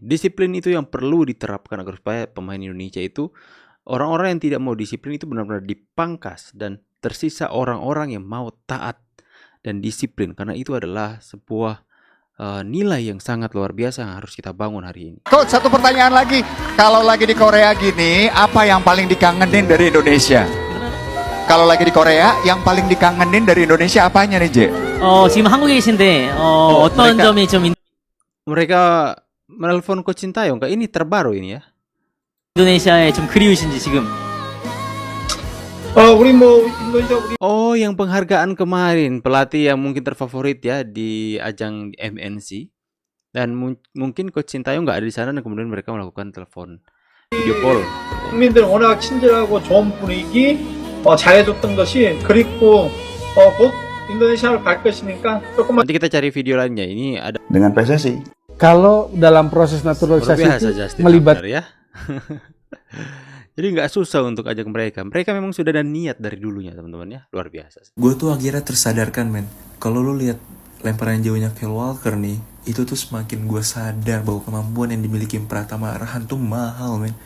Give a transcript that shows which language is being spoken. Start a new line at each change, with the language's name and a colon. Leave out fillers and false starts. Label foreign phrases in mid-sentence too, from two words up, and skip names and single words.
Indonesian: Disiplin itu yang perlu diterapkan agar supaya pemain Indonesia itu, orang-orang yang tidak mau disiplin itu benar-benar dipangkas dan tersisa orang-orang yang mau taat dan disiplin, karena itu adalah sebuah nilai yang sangat luar biasa yang harus kita bangun hari ini. Coach, satu pertanyaan lagi. Kalau lagi di Korea gini, apa yang paling dikangenin dari Indonesia? Kalau lagi di Korea, yang paling dikangenin dari Indonesia apanya nih, Je?
Korean: 지금 한국에 계신데 어떤
Indonesian: mereka-
Korean: 점이 좀
Indonesian: Mereka menelpon Coach Sintayong, ini terbaru ini ya.
Korean: 인도네시아에 좀 그리우신지 지금. 우리 인도네시아 우리
Indonesian: Oh, yang penghargaan kemarin, pelatih yang mungkin terfavorit ya di ajang MNC. Dan mungkin Coach Sintayong nggak ada di sana dan kemudian mereka melakukan telepon
English: video call.
Korean: 국민들 워낙 친절하고 좋은 분위기 잘해줬던 것이 그립고 곧 인도네시아를 갈 것이니까 조금만
Indonesian: Nanti kita cari video lainnya. Ini ada Dengan PSSI. Kalau dalam proses luar naturalisasi biasa itu Justin melibat Hubner ya. Jadi nggak susah untuk ajak mereka. Mereka memang sudah ada niat dari dulunya teman-teman ya. Luar biasa. Gue tuh akhirnya tersadarkan men, kalau lu lihat lemparan jauhnya Kyle Walker nih, itu tuh semakin gue sadar bahwa kemampuan yang dimiliki Pratama Arhan tuh mahal men.